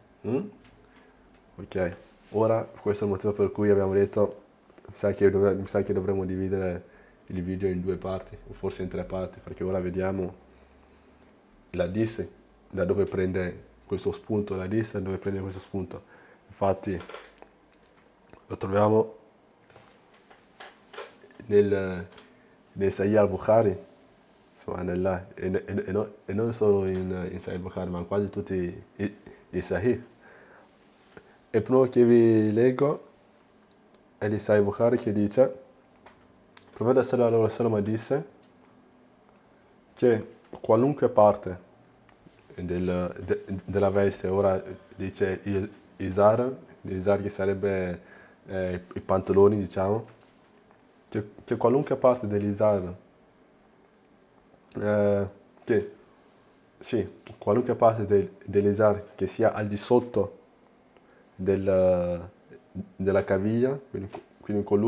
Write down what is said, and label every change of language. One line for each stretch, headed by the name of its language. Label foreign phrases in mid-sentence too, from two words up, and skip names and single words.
Italian: Ok, ora questo è il motivo per cui abbiamo detto, mi sa che dovremmo dividere il video in due parti, o forse in tre parti, perché ora vediamo la dis da dove prende questo spunto, la dis da dove prende questo spunto. Infatti lo troviamo nel Sahih al-Bukhari, subhanallah, e non solo in Sahih al-Bukhari, ma in quasi tutti i Sahih. E il primo che vi leggo è di Sahih al-Bukhari che dice: il profeta
Arabic: صلى الله عليه وسلم
Italian: disse che qualunque parte della veste, ora dice izar che sarebbe i pantaloni, diciamo, che qualunque parte dell'izar, che sì, qualunque parte dell'izar che sia al di sotto della caviglia, quindi